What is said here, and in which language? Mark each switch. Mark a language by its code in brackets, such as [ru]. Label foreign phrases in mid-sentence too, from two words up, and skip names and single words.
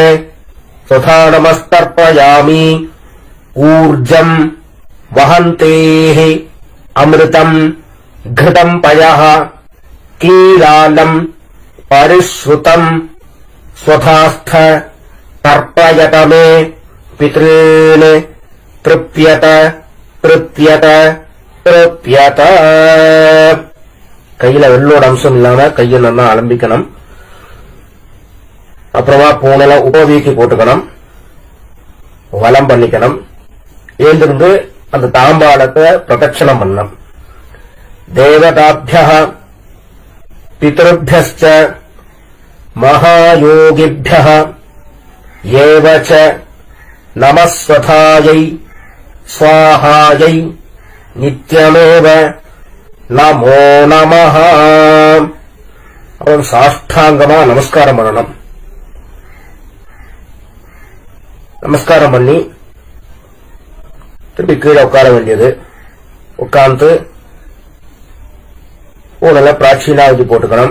[sa] स्वधा नमस्तर्पयामि ऊर्जम् वहन्तेः अमृतम् घृतम् पयः कीलालम् परिश्रुतम् स्वधास्थ तर्पयत मे पितॄन् तृप्यत तृप्यत तृप्यत [ta] கையில வெள்ளோட அம்சம் இல்லாம கையை நல்லா அலம்பிக்கணும். அப்புறமா பூனல உபவீக்கி போட்டுக்கணும். வலம் பண்ணிக்கணும். எழுந்திருந்து அந்த தாம்பாளத்தை பிரதட்சணம் பண்ணணும். [sa] தேவதாभ्यः पितृभ्यश्च महायोगिभ्यः एव च नमस्वथायै स्वाहायै नित्यमेव नमो नमः. [ta] அவன் சாஷ்டாங்கமா நமஸ்காரம் பண்ணணும். நமஸ்காரம் பண்ணி திருப்பி கீழே உட்கார வேண்டியது. உட்கார்ந்து பூனல பிராச்சீனாவதி போட்டுக்கணும்.